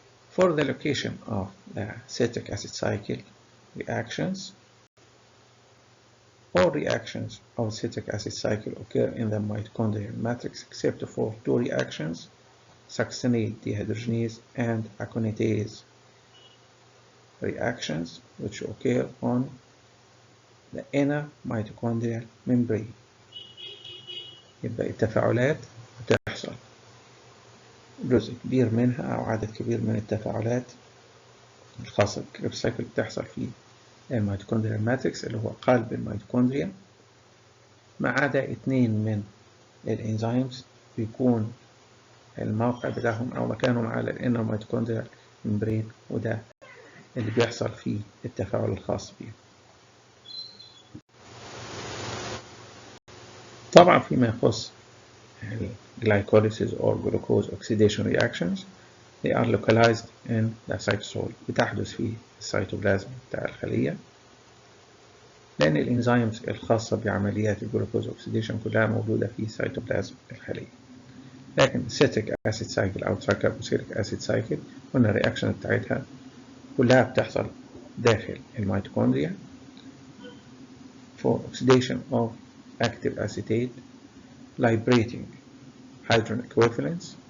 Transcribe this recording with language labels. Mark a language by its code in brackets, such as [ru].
[en] For the location of the citric acid cycle reactions, all reactions of citric acid cycle occur in the mitochondrial matrix except for two reactions, Succinyl dehydrogenase and Aconitase reactions, which occur on the inner mitochondrial membrane. [ar] يبقى التفاعلات بتحصل جزء كبير منها أو عدد كبير من التفاعلات الخاصة بالكريبس سايكل بتحصل في الميتوكوندريال ماتريكس اللي هو قلب الميتوكوندريا، ما عدا 2 من الانزيمز بيكون الموقع بتاعهم أو مكانهم على الانر ميتوكوندريال ممبرين، وده اللي بيحصل فيه التفاعل الخاص بيه. طبعا فيما يخص [en] glycolysis or glucose oxidation reactions، they are localized in the cytosol. [ar] بتحدث في السيتوبلازم بتاع الخلية، لأن الإنزيمز الخاصة بعمليات الجلوكوز أوكسيديشن كلها موجودة في سيتوبلازم الخلية. لكن السيتريك أسيد سايكل أو ترايكربوكسيليك أسيد سايكل قلنا الرياكشن بتاعتها كلها بتحصل داخل الميتوكوندريا [en] for oxidation of active acetate, liberating hydrogen equivalents.